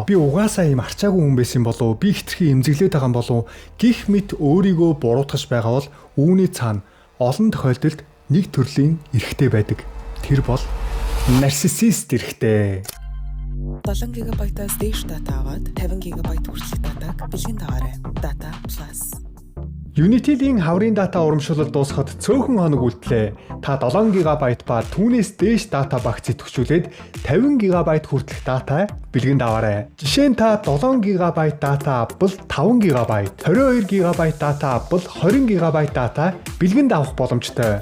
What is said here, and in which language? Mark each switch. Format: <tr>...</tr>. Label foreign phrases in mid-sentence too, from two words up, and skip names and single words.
<mn>Би угаасаа ийм арчаагүй хүн байсан болов уу? Би хитрхи эмзэглээд байгаа юм болов уу? Гэх мэт өөрийгөө буруутгаж байгаа бол үүний цаана олон тохиолдолд нэг төрлийн эрэгтэй байдаг. Тэр бол нарциссист эрэгтэй. 7 ГБ-аас дээш дата аваад 50 ГБ хүртэлх датаг бэлгэн дагаарай. Data Plus. Unity-ийн хаврын дата урамшуулалт дуусахад цөөхөн хоног үлдлээ. Та 7 ГБ ба түүнээс дээш дата багц идэвхжүүлээд 50 ГБ хүртэлх дата бэлгэнд аваарай. Жишээ нь та 7 ГБ дата авбал 5 ГБ, 22 ГБ дата авбал 20 ГБ дата бэлгэнд авах боломжтой.</mn>